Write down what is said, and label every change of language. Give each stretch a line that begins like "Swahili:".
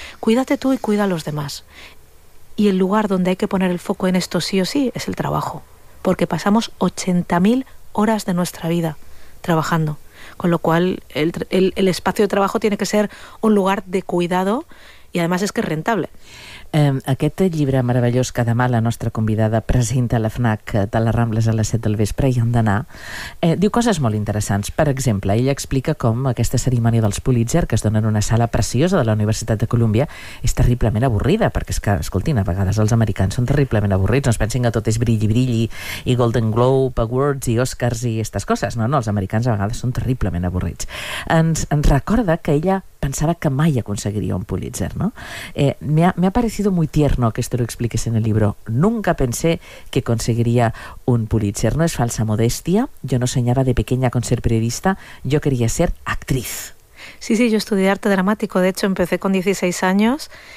Spanish: Cuídate tú y cuida a los demás. Y el lugar donde hay que poner el foco en esto sí o sí es el trabajo. Porque pasamos 80.000 horas de nuestra vida trabajando. Con lo cual, el espacio de trabajo tiene que ser un lugar de cuidado y además es que es rentable.
Catalan: Aquest llibre meravellós que demà la nostra convidada presenta a la FNAC de les Rambles a les 7 del vespre, i hem d'anar, diu coses molt interessants. Per exemple, ella explica com aquesta cerimònia dels Pulitzer, que es dona en una sala preciosa de la Universitat de Columbia, és terriblement avorrida, perquè és que, escoltin, a vegades els americans són terriblement avorrits, no es pensin que tot és brilli, brilli, i Golden Globe Awards, i Oscars, i aquestes coses. No, no, els americans a vegades són terriblement avorrits. Ens recorda que ella pensava que mai aconseguiria un Pulitzer, no?
Spanish: Me ha parecido muy tierno que esto lo expliques en el libro. Nunca pensé que conseguiría un Pulitzer. No es falsa modestia. Yo no soñaba de pequeña con ser periodista. Yo quería ser actriz. Sí, sí, yo estudié arte dramático. De hecho, empecé con 16 años.